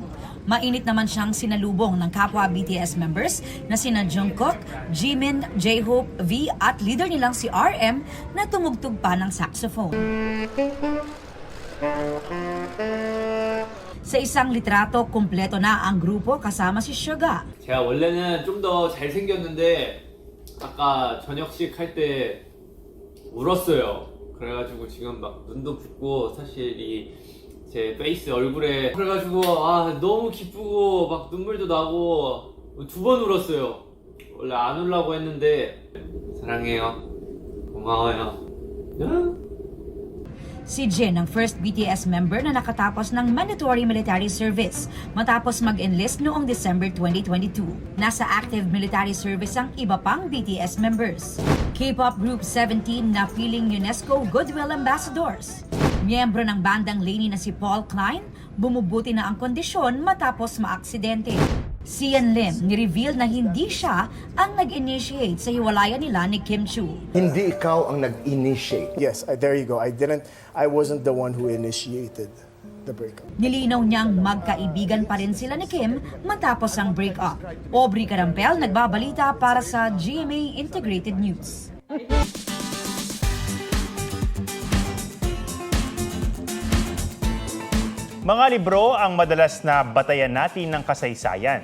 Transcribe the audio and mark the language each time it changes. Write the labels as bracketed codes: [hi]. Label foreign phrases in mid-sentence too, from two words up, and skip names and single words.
[tl] Mainit naman siyang sinalubong ng kapwa BTS members na sina Jungkook, Jimin, J-Hope, V at leader nilang si RM na tumugtog pa ng saxophone. Sa isang litrato, kumpleto na ang grupo kasama si Suga. [ko] 제가 원래는 좀 더 잘생겼는데 아까 저녁식 할 때 울었어요. 그래가지고 지금 막 눈도 붓고 사실 제 페이스 얼굴에 그래가지고 너무 기쁘고 막 눈물도 나고 2번 울었어요. 원래 안 울라고 했는데 사랑해요. 고마워요. [tl] Si Jin ang first BTS member na nakatapos ng [en] mandatory military service [tl] matapos mag-enlist noong December 2022. Nasa active military service ang iba pang BTS members. K-pop group 17 na piling UNESCO Goodwill Ambassadors. Miyembro ng bandang Lainey na si Paul Klein, bumubuti na ang kondisyon matapos maaksidente. Si Yan Lim ni-reveal na hindi siya ang nag-initiate sa hiwalayan nila ni Kim Chu. Hindi ikaw ang nag-initiate. [en] Yes, there you go. I wasn't the one who initiated the breakup. [tl] Nilinaw niyang magkaibigan pa rin sila ni Kim matapos ang breakup. Aubrey Carampel nagbabalita para sa GMA Integrated News. Mga libro ang madalas na batayan natin ng kasaysayan.